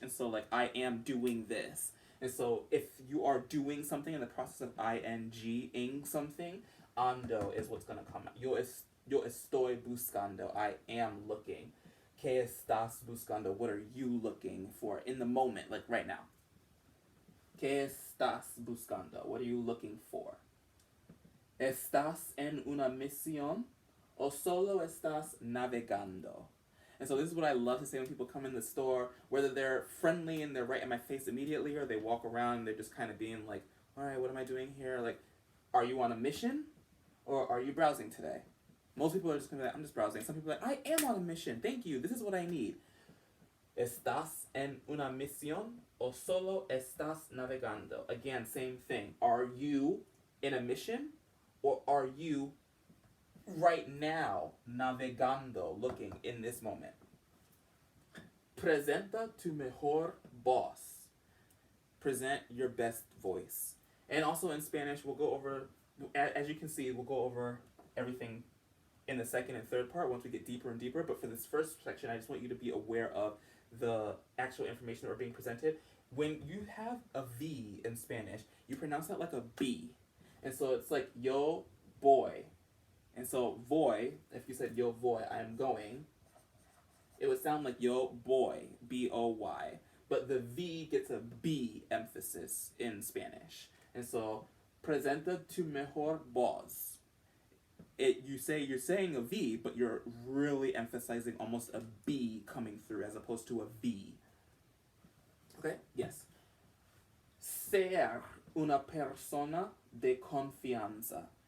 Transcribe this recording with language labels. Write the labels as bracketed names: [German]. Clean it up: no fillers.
[English] And so like I am doing this. And so if you are doing something in the process of ing-ing something, ando is what's going to come out. [Spanish] Yo estoy buscando. [English] I am looking. [Spanish] ¿Qué estás buscando? [English] What are you looking for in the moment, like right now? [Spanish] ¿Qué estás buscando? [English] What are you looking for? [Spanish] ¿Estás en una misión o solo estás navegando? [English] And so this is what I love to say when people come in the store, whether they're friendly and they're right in my face immediately, or they walk around and they're just kind of being like, all right, what am I doing here? Like, are you on a mission or are you browsing today? Most people are just going to be like, I'm just browsing. Some people are like, I am on a mission. Thank you. This is what I need. [Spanish] ¿Estás en una misión o solo estás navegando? [English] Again, same thing. Are you in a mission or are you right now navegando, looking in this moment? [Spanish] Presenta tu mejor voz. [English] Present your best voice. And also in Spanish, we'll go over, as you can see, we'll go over everything in the second and third part once we get deeper and deeper. But for this first section, I just want you to be aware of the actual information that are being presented. When you have a V in Spanish, you pronounce that like a B. And so it's like yo boy. And so voy, if you said yo voy, I am going, it would sound like yo boy, B-O-Y. But the V gets a B emphasis in Spanish. And so, [Spanish] presenta tu mejor voz. [English] You're saying a V, but you're really emphasizing almost a B coming through as opposed to a V. Okay? Yes. [Spanish] Ser una persona de confianza.